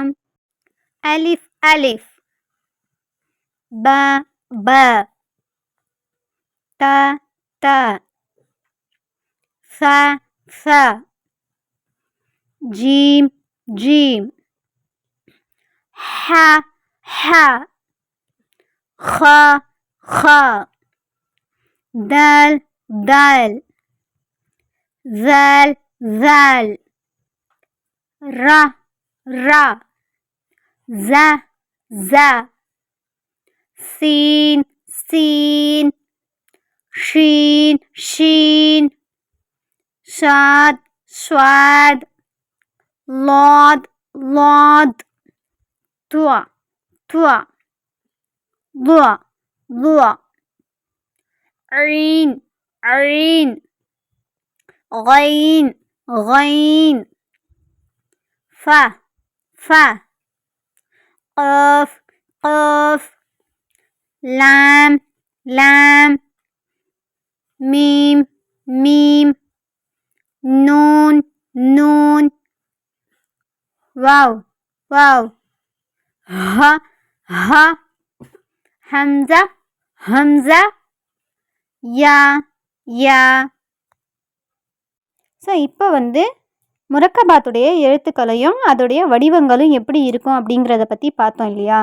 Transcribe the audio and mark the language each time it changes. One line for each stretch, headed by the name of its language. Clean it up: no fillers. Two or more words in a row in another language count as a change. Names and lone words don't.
Arabic: ألف ألف، ب ب، ت ت، ث ث، جيم جيم، ح ح, خ خ، دال دال، ذال ذال، ر ر، ز ز، سين سين، شين شين، صاد صاد، ضاد ضاد، طا طا، ضا ضا، عين عين، غين غين، ف ف، قاف قاف، لام لام، ميم ميم، نون نون، واو واو، ه ه، همزة همزة، يا يا.
Tamil: ஸோ இப்போ முரக்கபாத்துடைய எழுத்துக்களையும் அதோடைய வடிவங்களும் எப்படி இருக்கும் அப்படிங்கிறத பற்றி பார்த்தோம் இல்லையா.